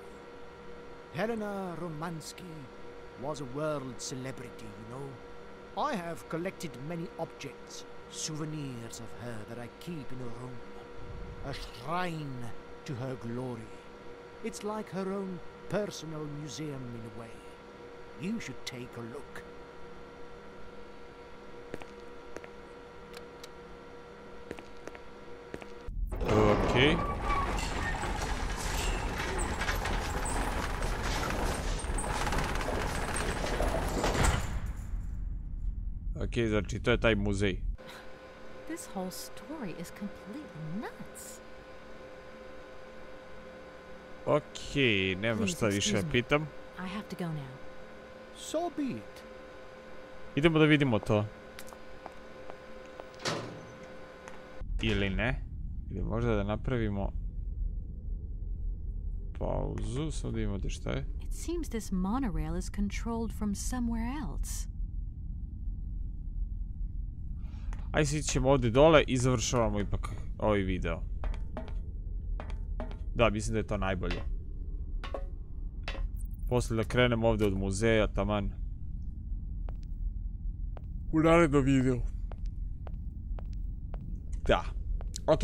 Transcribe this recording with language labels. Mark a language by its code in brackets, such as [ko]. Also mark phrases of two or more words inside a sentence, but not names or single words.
[en] Helena Romansky was a world celebrity, you know. I have collected many objects, souvenirs of her that I keep in a room. A shrine to her glory. It's like her own personal museum in a way. You should take a look. Okay. [bs] Ok, znači to je taj muzej. [en] This whole story is completely nuts. [bs] Ok, nema [en] Please, [bs] šta više [en] excuse me. [bs] pitam. [en] I have to go now. So be it. [bs] Idemo da vidimo to. Ili ne. Ili možda da napravimo pauzu, samo da imate šta je. [en] It seems this monorail is controlled from somewhere else. [bs] Ajde, svi ćemo ovdje dole i završavamo ipak ovaj video. Da, mislim da je to najbolje. Poslije da krenemo ovdje od muzeja, taman. U narednom videu. Da. Ok.